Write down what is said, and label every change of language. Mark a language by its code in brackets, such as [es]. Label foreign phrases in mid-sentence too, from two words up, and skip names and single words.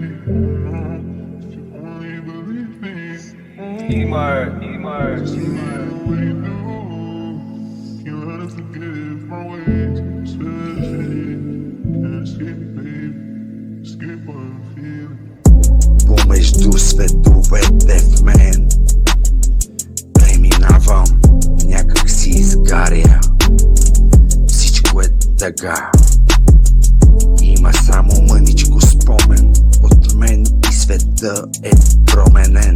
[en] Oh no, if you only believe me. Just see me the way you do. Can't let her forgive my ways. Especially can't escape, baby. Escape what I'm feeling. [bg] Помежду световете в мен преминавам, някак си изгаря. Всичко е тъга. Има само мъничко спомен от мен и света е променен.